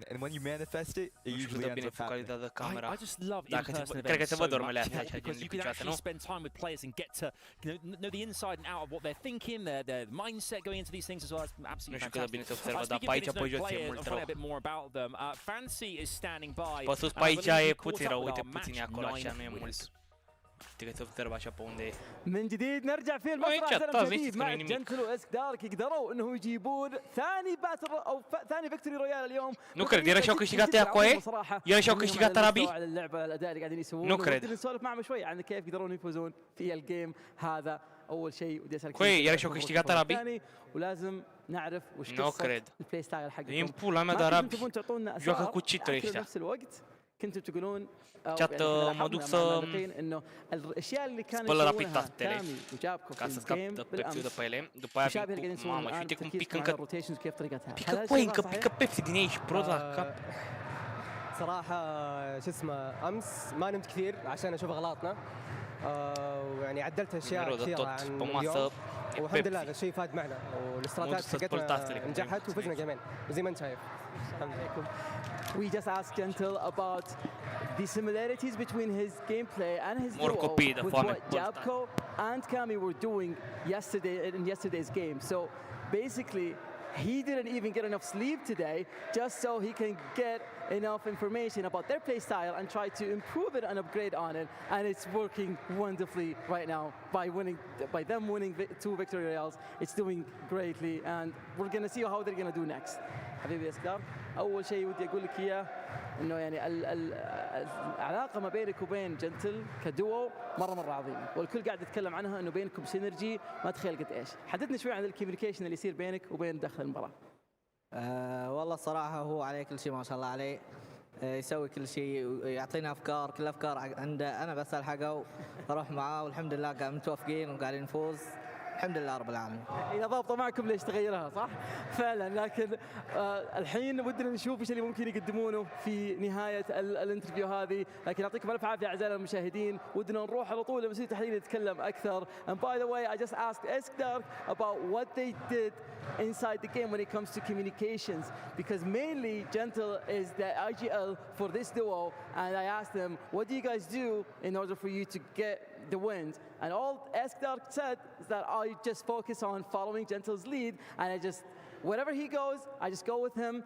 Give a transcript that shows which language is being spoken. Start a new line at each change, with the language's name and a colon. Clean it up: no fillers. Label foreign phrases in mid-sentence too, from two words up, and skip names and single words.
English: And when you manifest it, it usually ends up happening. I just love in-person events so much because you can actually spend time with players and get to know the inside and out of what they're thinking, their mindset going into these things as well. It's absolutely fantastic. Speaking of players, I'll find out a bit more about them. Fancy is standing by.
Romanian: Pe sus pe aici e puțin rău, uite puțin acolo, așa nu e mult. Știi că se observă așa pe unde e.
Arabic: من جديد نرجع في المسرح جديد مع جنتل واسك دارك يقدروا انه يجيبون ثاني باتل او ثاني
English: victory royale
Arabic: اليوم.
Romanian: Nu cred, era și-au câștigat ea cu aia? Era și-au câștigat arabii?
Arabic: اللعبه الاداء اللي قاعدين يسوونه.
Romanian: Nu cred.
Arabic: نسولف معهم شوي عن كيف يقدرون يفوزون في الجيم هذا. اول شيء ودي اسالك.
Romanian: Coi, era și-au câștigat arabii?
Arabic: ولازم نعرف وش قصة
English: the play style
Arabic: حقكم.
Romanian: Din pula mea de arabi. Joacă cu cheater ăștia.
Arabic: كنتم تقولون
Romanian: chat, mă duc să spăl rapid tastele ca să scap de Pepsi-ul de pe ele. După aia vin cu mamă și uite cum pică încă. Pică coi, încă pică Pepsi din ei, ești prost la cap.
Arabic: صراحة شو اسمه أمس ما نمت كثير عشان أشوف أغلاطنا ويعني عدلت أشياء كثيرة عن اليوم والحمد لله هذا الشيء فاد معنا والاستراتيجيات حقتنا نجحت وفزنا جيمين وزي ما أنت شايف.
English: We just asked Gentle about the similarities between his gameplay and his duo with what Jabko and Kami were doing in yesterday's game. So basically, he didn't even get enough sleep today just so he can get enough information about their play style and try to improve it and upgrade on it. And it's working wonderfully right now by them winning 2 victory royales. It's doing greatly, and we're gonna see how they're gonna do next.
Arabic: حبيبي يا اسكار، أول شيء ودي أقول لك إياه انه يعني العلاقه ما بينك وبين جنتل كدوو مره عظيمه، والكل قاعد يتكلم عنها انه بينكم سينرجي ما تخيل قد ايش. حدثني شوي عن الكوميونيكيشن اللي يصير بينك وبين داخل المباراه. والله الصراحه هو عليه كل شيء ما شاء الله عليه، يسوي كل شيء، يعطينا افكار، كل افكار عنده انا بسال حقه واروح معاه، والحمد لله قاعد متوافقين وقاعدين نفوز الحمد لله رب العالمين. اذا ضابطه معكم ليش تغيرها صح؟ فعلا. لكن الحين ودنا نشوف ايش اللي ممكن يقدمونه في نهايه الانترفيو هذه، لكن يعطيكم الف عافيه اعزائنا المشاهدين. ودنا نروح على طول لمسؤول التحليل يتكلم اكثر.
English: And by the way, I just asked Eskdark about what they did inside the game when it comes to communications, because mainly Gentle is the IGL for this duo, and I asked them, what do you guys do in order for you to get the wins? And all Eskdark said is that I just focus on following Gentle's lead, and I just, wherever he goes, I just go with him.